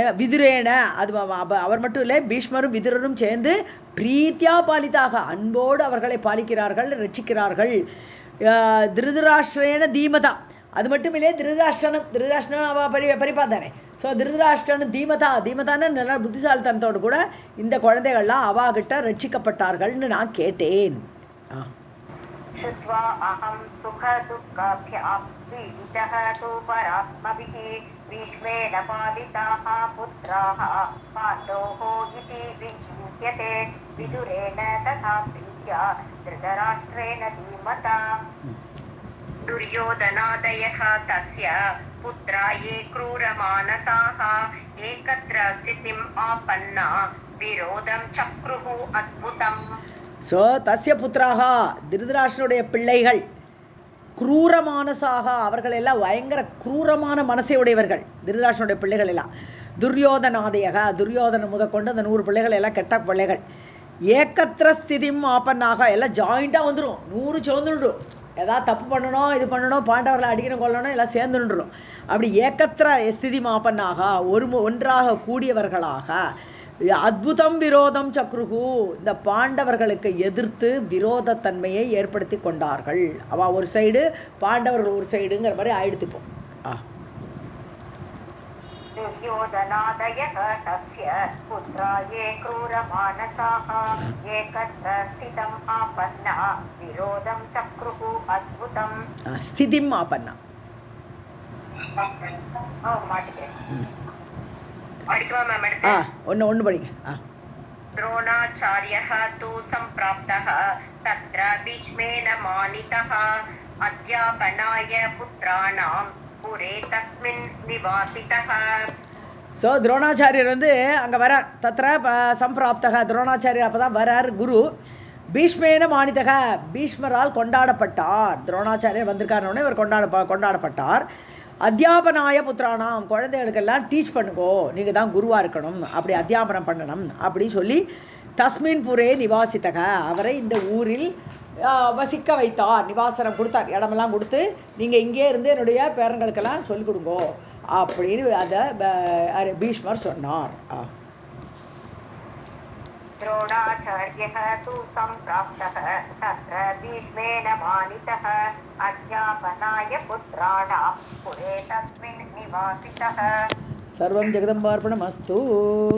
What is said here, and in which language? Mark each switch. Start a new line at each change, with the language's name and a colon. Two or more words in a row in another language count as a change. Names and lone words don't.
Tamil: விதுரேன, அது அவர் மட்டும் இல்லை, பீஷ்மரும் விதுரரும் சேர்ந்து
Sanskrit: प्रीत्या पालिताः,
Tamil: அன்போடு அவர்களை பாலிக்கிறார்கள், ரட்சிக்கிறார்கள்.
Sanskrit: धृतराष्ट्रेण धीमता,
Tamil: அது மட்டும் இல்லையே, திருதராஷ்டிரன் அவள் பரிப்பா தானே. ஸோ திருதராஷ்டிரன் தீமதான்னு நல்லா புத்திசாலித்தனத்தோடு கூட இந்த குழந்தைகள்லாம் அவாகிட்ட ரட்சிக்கப்பட்டார்கள்னு நான் கேட்டேன்.
Sanskrit: श्रुत्वा अहं सुखदुःखाभ्यां पीडितः तु परात्मभिः भीष्मेण पालिताः पुत्राः पाण्डोः इति विचिन्त्यते. विदुरेण तथा प्रीत्या धृतराष्ट्रेण धीमता. दुर्योधनादयः तस्य पुत्रा ये क्रूरमानसाः एकत्र स्थितिम् आपन्ना विरोधं चक्रुः अद्भुतम्.
Tamil: ஸோ
Sanskrit: तस्य पुत्राः
Tamil: திருதராஷ்டனுடைய பிள்ளைகள் குரூரமானசாக அவர்கள் எல்லாம் பயங்கர குரூரமான மனசை உடையவர்கள். திருதராஷ்டனுடைய பிள்ளைகள் எல்லாம் துரியோதனாதயக துரியோதன முதற்கொண்டு அந்த 100 பிள்ளைகள் எல்லாம் கெட்ட பிள்ளைகள்.
Sanskrit: एकत्र स्थितिम् आपन्नाः
Tamil: எல்லாம் ஜாயிண்டாக வந்துடும், 100 சேர்ந்துடும். ஏதாவது தப்பு பண்ணணும், இது பண்ணணும், பாண்டவர்களை அடிக்கணும், கொள்ளணும், எல்லாம் சேர்ந்துடும். அப்படி
Sanskrit: एकत्र स्थितिम् आपन्नाः
Tamil: ஒன்றாக கூடியவர்களாக
Sanskrit: अद्भुतम् विरोधम् चक्रुः
Tamil: இந்த பாண்டவர்களுக்கு எதிர்த்து விரோதத்தன்மையை ஏற்படுத்தி கொண்டார்கள். அவள் ஒரு சைடு, பாண்டவர்கள் ஒரு சைடுங்கிற மாதிரி ஆயிடுத்துப்போம்.
Sanskrit: दुर्योधनादयः तस्य पुत्रा ये क्रूरमानसाः एकत्र स्थितम् आपन्ना विरोधं चक्रुः अद्भुतम्. स्थितिम् आपन्ना
Tamil: ஒன்று படிங்க.
Sanskrit: द्रोणाचार्यः तु सम्प्राप्तः तत्र भीष्मेण मानितः अध्यापनाय पुत्राणां पुरे तस्मिन् निवासितः.
Tamil: ஸோ துரோணாச்சாரியர் வந்து அங்கே வரார்.
Sanskrit: तत्र सम्प्राप्तः
Tamil: துரோணாச்சாரியர் அப்போ தான் வரார். குரு
Sanskrit: भीष्मेण मानितः
Tamil: பீஷ்மரால் கொண்டாடப்பட்டார். துரோணாச்சாரியர் வந்திருக்காருன்னொடனே இவர் கொண்டாடப்பட்டார்.
Sanskrit: अध्यापनाय पुत्राणाम्
Tamil: குழந்தைகளுக்கெல்லாம் டீச் பண்ணுங்கோ, நீங்கள் தான் குருவாக இருக்கணும், அப்படி அத்தியாபனம் பண்ணணும் அப்படி சொல்லி
Sanskrit: तस्मिन् पुरे निवासितः
Tamil: அவரை இந்த ஊரில் வசிக்க வைத்தார். நிவாசனம் கொடுத்தார், இடமெல்லாம் கொடுத்து நீங்கள் இங்கே இருந்து என்னுடைய பேரங்களுக்கெல்லாம் சொல்லிக் கொடுங்கோ அப்படின்னு அதை பீஷ்மர் சொன்னார்.
Sanskrit: द्रोणाचार्यः तु सम्प्राप्तः तत्र भीष्मेण मानितः अध्यापनाय पुत्राणां पुरे तस्मिन् निवासितः. सर्वं जगदम्बार्पणमस्तु.